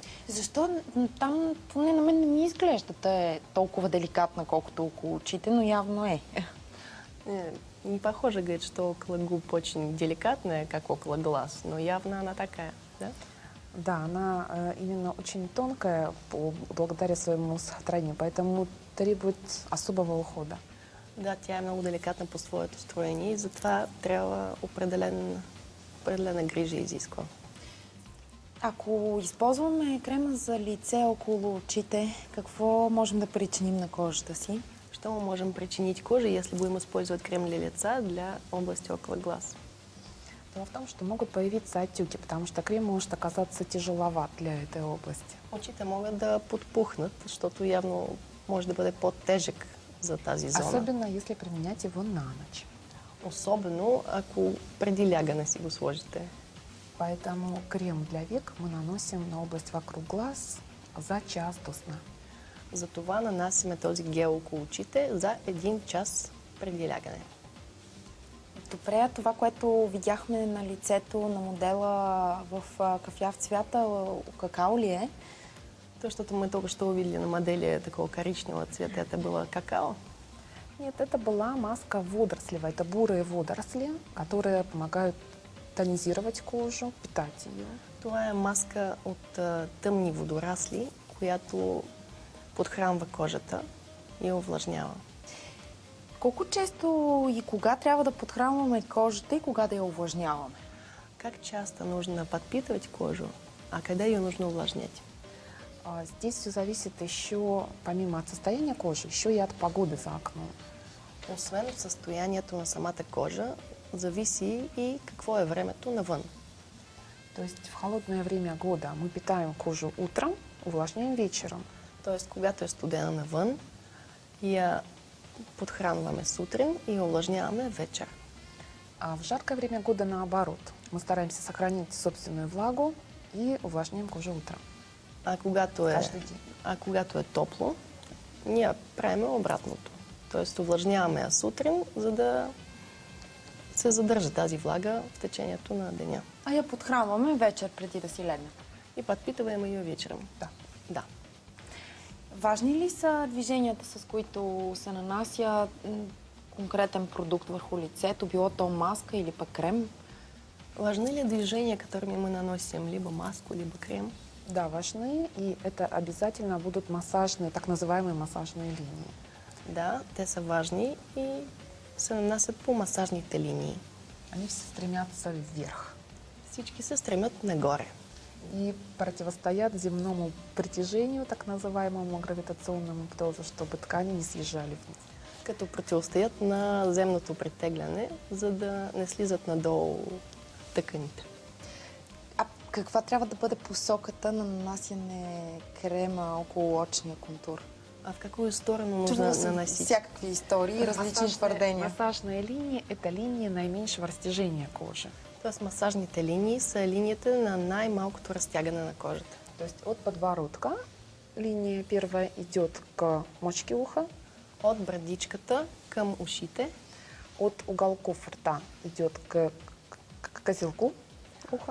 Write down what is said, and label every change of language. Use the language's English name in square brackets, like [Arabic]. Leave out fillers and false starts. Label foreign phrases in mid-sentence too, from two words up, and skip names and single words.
[Bulgarian] Защо там, поне на мен не ми изглежда да е толкова деликатна, колкото около очите, но явно е. [Russian] Не похоже, говорит, что около губ очень деликатная, как около глаз, но явно она такая, да? Да, она именно очень тонкая благодаря своему строению, поэтому требует особого ухода. [Bulgarian] Да, тя е много деликатна по своето строение и затова трябва определена грижа изисква. Ако използваме крема за лице около очите, какво можем да причиним на кожата си? [Russian] Что мы можем причинить коже, если будем использовать крем для лица для области около глаз? Дело в том, что могут появиться отеки, потому что крем может оказаться тяжеловат для этой области. [Bulgarian] Очите могат да подпухнат, защото явно може да бъде по-тежък за тази зона. [Russian] Особенно если применять его на ночь. [Bulgarian] Особено ако преди лягане си го сложите. [Russian] Поэтому крем для век мы наносим на область вокруг глаз за час до сна. [Bulgarian] Затова нанасяме този гел около очите за 1 час преди лягане. Добре, това, което видяхме на лицето на модела в кафяв цвята, какао ли е? [Russian] То, что мы только что увидели на модели такого коричневого цвета, это было какао? Нет, это была маска водорослевая. Это бурые водоросли, которые помогают тонизировать кожу, питать ее. [Bulgarian] Това е маска от тъмни водорасли, която подхранва кожата и увлажнява. Колко често и кога трябва да подхранваме кожата и кога да я увлажняваме? [Russian] Как часто нужно подпитывать кожу, а когда ее нужно увлажнять? Здесь все зависит еще, помимо от состояния кожи, еще и от погоды за окном. [Bulgarian] Освен от състоянието на самата кожа, зависи и какво е времето навън. [Russian] То есть в холодное время года мы питаем кожу утром, увлажняем вечером. [Bulgarian] Тоест, когато е студена навън, я подхранваме сутрин и увлажняваме вечер. [Russian] А в жаркое время года наоборот. Мы стараемся сохранить собственную влагу и увлажняем кожу утром. [Bulgarian] А когато е топло, ние правим обратното. Тоест увлажняваме я сутрин, за да се задържа тази влага в течението на деня. А я подхранваме вечер преди да си легнем. [Russian] И подпитываем ее вечером. Да. [Bulgarian] Важни ли са движенията, с които се нанася конкретен продукт върху лицето, било то маска или пък крем? [Russian] Важны ли движения, которыми мы наносим либо маску, либо крем? Да, важны, и это обязательно будут массажные, так называемые массажные линии. [Bulgarian] Да, те са важни и се нанасят по масажните линии. [Russian] Они все стремятся вверх. [Bulgarian] Всички се стремят нагоре. [Russian] И противостоят земному притяжению, так называемому гравитационному, тоже, чтобы ткани не съезжали вниз. [Bulgarian] Като противостоят на земното притегляне, за да не слизат надолу тъканите. А каква трябва да бъде посоката на нанасяне крема около очния контур? [Russian] А в какую сторону [Bulgarian] Чувала [Russian] нужно [Bulgarian] съм [Russian] наносить? [Bulgarian] всякакви истории, различни твърдения. [Russian] Массажная линия – это линия наименьшего растяжения кожи. [Bulgarian] Тоест масажните линии са линията на най-малкото разтягане на кожата. [Russian] То есть от подбородка линия первая идет к мочке уха, [Bulgarian] От брадичката към ушите, [Russian] от уголков рта идет к козелку уха.